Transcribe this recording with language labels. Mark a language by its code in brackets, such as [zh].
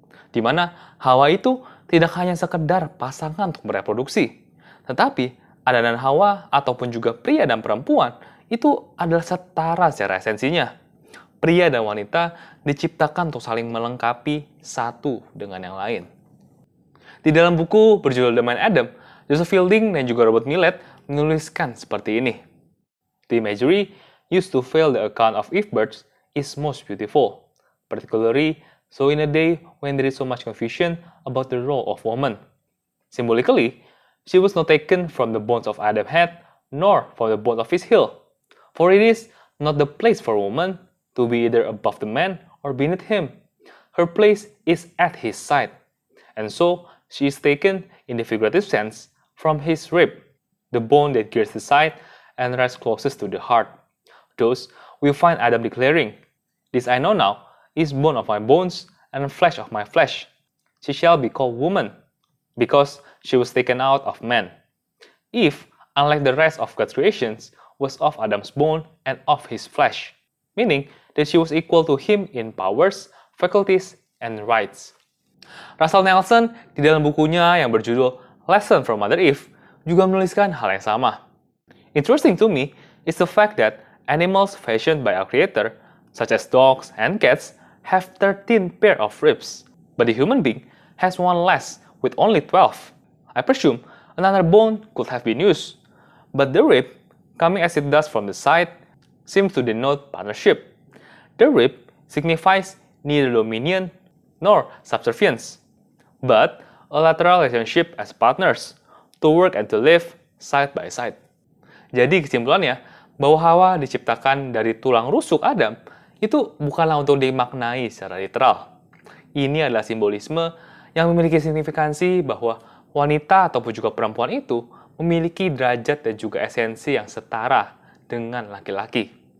[id] Di mana Hawa itu tidak hanya sekedar pasangan untuk bereproduksi, tetapi Adam dan Hawa ataupun juga pria dan perempuan itu adalah setara secara esensinya. Pria dan wanita diciptakan untuk saling melengkapi satu dengan yang lain. Di dalam buku berjudul The Man Adam, Joseph Fielding dan juga Robert Millet menuliskan seperti ini. [en] The imagery used to fill the account of Eve birth is most beautiful, particularly so in a day when there is so much confusion about the role of woman. Symbolically, she was not taken from the bones of Adam's head, nor from the bones of his heel, for it is not the place for woman to be either above the man or beneath him. Her place is at his side, and so she is taken in the figurative sense from his rib, the bone that girds the side and rests closest to the heart. Thus, we find Adam declaring, "This I know now, is bone of my bones and flesh of my flesh. She shall be called woman, because she was taken out of man." Eve, unlike the rest of God's creations, was of Adam's bone and of his flesh, meaning that she was equal to him in powers, faculties, and rights. [id] Russell Nelson di dalam bukunya yang berjudul Lesson from Mother Eve juga menuliskan hal yang sama. [en] Interesting to me is the fact that animals fashioned by our Creator, such as dogs and cats, have 13 pair of ribs, but the human being has one less with only 12. I presume another bone could have been used, but the rib, coming as it does from the side, seems to denote partnership. The rib signifies neither dominion nor subservience, but a lateral relationship as partners, to work and to live side by side. [id] Jadi kesimpulannya, bahwa Hawa diciptakan dari tulang rusuk Adam, itu bukanlah untuk dimaknai secara literal. Ini adalah simbolisme yang memiliki signifikansi bahwa wanita ataupun juga perempuan itu memiliki derajat dan juga esensi yang setara dengan laki-laki.